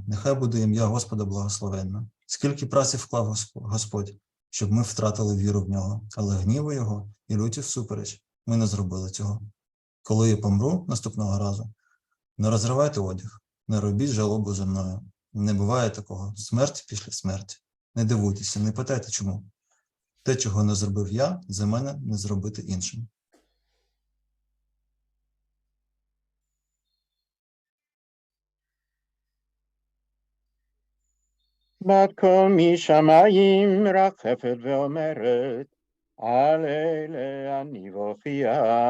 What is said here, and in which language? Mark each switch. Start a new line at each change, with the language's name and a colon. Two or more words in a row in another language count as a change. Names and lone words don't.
Ukrainian: Нехай буде ім'я Господа благословенне. Скільки праці вклав Господь, щоб ми втратили віру в нього, але гніву його і люті всупереч ми не зробили цього. Коли я помру наступного разу, не розривайте одяг, не робіть жалобу за мною. Не буває такого. Смерть після смерті. Не дивуйтеся, не питайте чому. Те, чого не зробив я, за мене не зробити іншим.
Hebrew: בת קול משמיים רחפת ואומרת, על אלה אני בוכייה.